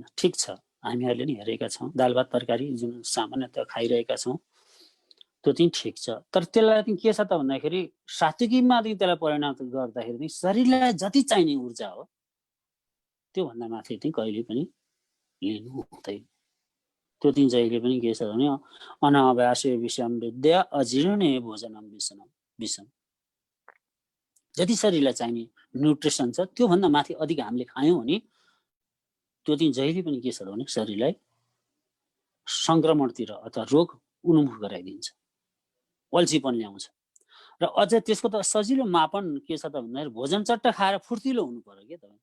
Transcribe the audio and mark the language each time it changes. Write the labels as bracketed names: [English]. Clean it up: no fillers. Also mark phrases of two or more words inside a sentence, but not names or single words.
[Nepali] ठिक छ, हामीहरूले नि हेरेका छौँ दाल भात तरकारी जुन सामान्यतः खाइरहेका छौँ त्यो चाहिँ ठिक छ। तर त्यसलाई चाहिँ के छ त भन्दाखेरि सात्विकीमा चाहिँ त्यसलाई परिणत गर्दाखेरि चाहिँ शरीरलाई जति चाहिने ऊर्जा हो त्योभन्दा माथि चाहिँ कहिले पनि लिनु हुँदैन। त्यो चाहिँ जहिले पनि के छ भने [Sanskrit] अनावास्य विषम विद्या अजीर्णे भोजनम विषम, [Nepali] जति शरीरलाई चाहिने न्युट्रिसन छ त्योभन्दा माथि अधिक हामीले खायौँ भने त्यो चाहिँ जहिले पनि के छ भने शरीरलाई सङ्क्रमणतिर अथवा रोग उन्मुख गराइदिन्छ, अल्छीपन ल्याउँछ। र अझ त्यसको त सजिलो मापन के छ त भन्दाखेरि भोजन चट्ट खाएर फुर्तिलो हुनु पर्यो क्या तपाईँ।